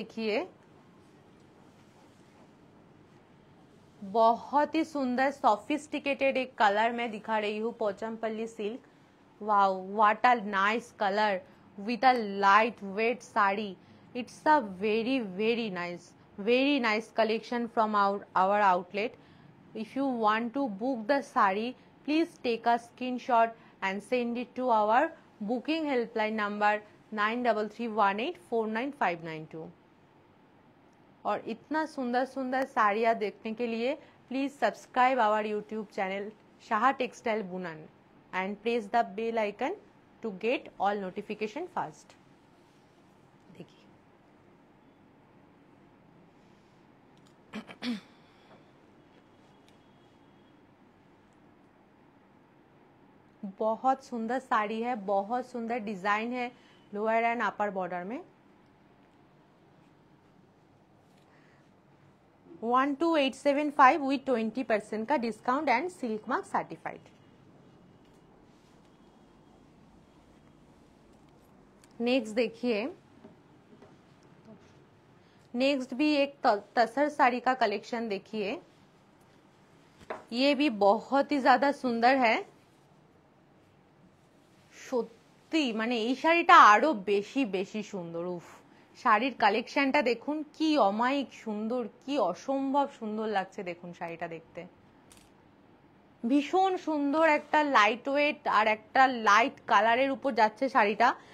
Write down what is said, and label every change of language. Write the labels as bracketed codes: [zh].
[hi] देखिए बहुत ही सुंदर सोफिस्टिकेटेड एक कलर में दिखा रही हूँ Pochampally silk. [en] Wow what a nice colour with a light weight sari. It's a very nice collection from our outlet. If you want to book the sari, please take a screenshot and send it to our booking helpline number 9331849592। [hi] और इतना सुंदर सुंदर साड़ियाँ देखने के लिए [en] Please subscribe our YouTube channel Shah Textile बुनन and press the bell icon to get all notification fast. [hi] देखिए बहुत सुंदर साड़ी है, बहुत सुंदर डिजाइन है [en] lower and upper border [hi] में। [en] 12875 with 20% का discount and silk mark certified. [hi] Next देखिए नेक्स्ट भी एक तसर साड़ी का कलेक्शन देखिए। ये भी बहुत ही ज्यादा सुंदर है। [bn] সত্যি মানে এই শাড়িটা আরো বেশি বেশি সুন্দর। উফ শাড়ির কালেকশনটা দেখুন কি অমায়িক সুন্দর, কি অসম্ভব সুন্দর লাগছে দেখুন শাড়িটা দেখতে। ভীষণ সুন্দর একটা লাইট ওয়েট আর একটা লাইট কালারের উপর যাচ্ছে শাড়িটা।